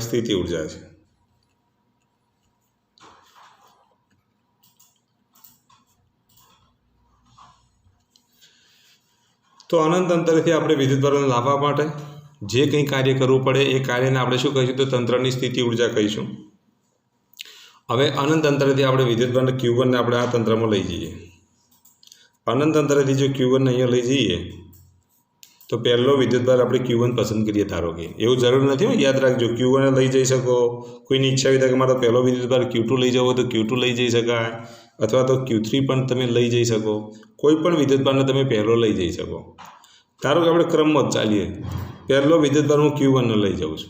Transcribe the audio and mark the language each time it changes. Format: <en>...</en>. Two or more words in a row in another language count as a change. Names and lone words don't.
<gu>સ્થિતિ ઊર્જા છે. તો અનંત અંતરેથી આપણે વિદ્યુતભારોને લાવવા માટે જે કંઈ કાર્ય કરવું પડે એ કાર્યને આપણે શું કહીશું? તો તંત્રની સ્થિતિ ઊર્જા કહીશું। હવે અનંત અંતરેથી આપણે વિદ્યુતભાર Q1 ને આપણે આ તંત્રમાં લઈ જઈએ। અનંત અંતરેથી જો Q1 ને અહીંયા લઈ જઈએ તો પહેલો વિદ્યુતભાર આપણે Q1 પસંદ કરીએ ધારો કે, એવું જરૂર નથી હો, યાદ રાખજો Q1 લઈ જઈ શકો, કોઈની ઈચ્છા હોય કે મારો પહેલો વિદ્યુતભાર Q2 લઈ જવો તો Q2 લઈ જઈ શકાય, અથવા તો Q3 પણ તમે લઈ જઈ શકો, કોઈ પણ વિદ્યુતભારને તમે પહેલો લઈ જઈ શકો. ધારો કે આપણે ક્રમમાં જ ચાલીએ, પહેલો વિદ્યુતભાર હું Q1 લઈ જાઉં છું.</gu>